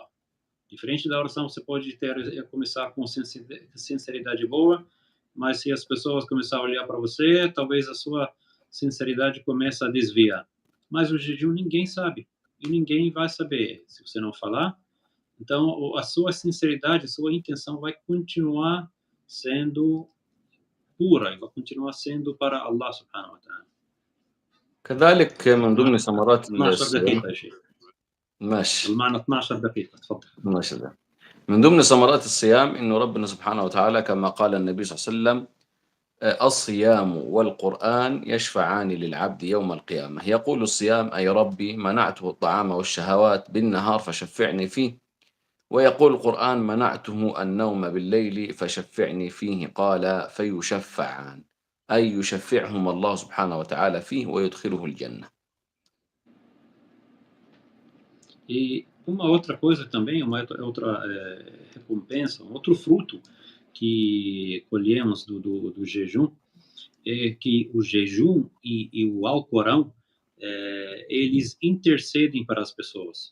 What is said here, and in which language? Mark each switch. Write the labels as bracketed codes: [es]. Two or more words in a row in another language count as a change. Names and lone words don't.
[pt] Diferente da oração, você pode começar com sinceridade boa, mas se as pessoas começarem a olhar para você, talvez a sua sinceridade comece a desviar. Mas o jejum ninguém sabe, e ninguém vai saber se você não falar. Então, a sua sinceridade, a sua intenção vai continuar sendo pura, vai continuar sendo para [ar] الله سبحانه وتعالى. كذلك من ضمن ثمرات 12 الصيام. دقيقة يا شيخ. ماشي. المعنى 12 دقيقة، تفضل. ماشي ده. من ضمن ثمرات الصيام انه ربنا سبحانه وتعالى كما قال النبي صلى الله عليه وسلم الصيام والقرآن يشفعان للعبد يوم القيامة. يقول الصيام أي ربي منعته الطعام والشهوات بالنهار فشفعني فيه، ويقول القرآن منعته النوم بالليل فشفعني فيه، قال فيشفعان أي يشفعهم الله سبحانه وتعالى فيه ويدخله الجنة. [pt] E uma outra coisa também, uma outra recompensa, um outro fruto que colhemos do jejum é que o jejum e o Alcorão eles intercedem para as pessoas.